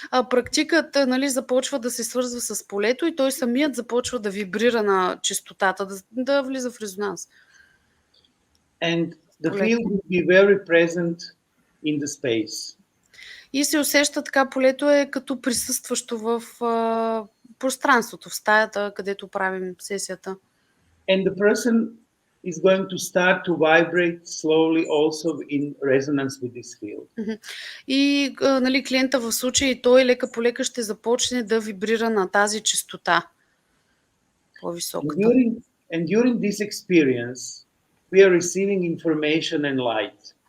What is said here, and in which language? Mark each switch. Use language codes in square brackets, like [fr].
[bg] Практикът започва да се свързва с полето и той самият започва да вибрира на честотата, да влиза в резонанс. [en] and the [bg] полето. [en] field will be very present in the space. [bg] И се усеща така, полето е като присъстващо в пространството, в стаята, където правим сесията. [en] And the person is going to start to vibrate slowly also in resonance with this field. [bg] И нали, клиента в случая той лека по лека ще започне да вибрира на тази честота, по-високата. [en] And during this experience, we are receiving information and light.